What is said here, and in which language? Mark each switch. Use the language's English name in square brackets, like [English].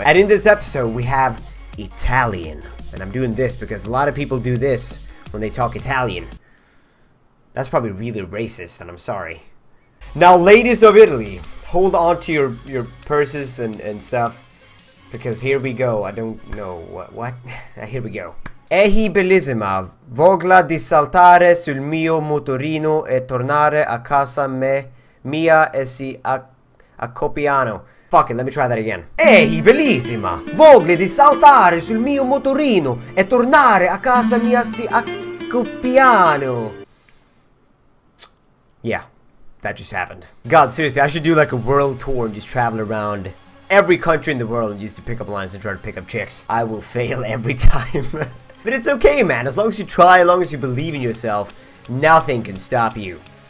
[English] And in this episode, we have Italian. And I'm doing this because a lot of people do this when they talk Italian. That's probably really racist, and I'm sorry. Now, ladies of Italy, hold on to your purses and stuff. Because here we go. I don't know what? Here we go. [Italian] Ehi bellissima, voglia di saltare sul mio motorino e tornare a casa mia e si accoppiano. [English] Fuck it, let me try that again. [Italian] Ehi bellissima, voglia di saltare sul mio motorino e tornare a casa mia si accoppiano. [English] Yeah, that just happened. God, seriously, I should do like a world tour and just travel around every country in the world and use the pickup lines and try to pick up chicks. I will fail every time. But it's okay, man. As long as you try, as long as you believe in yourself, nothing can stop you.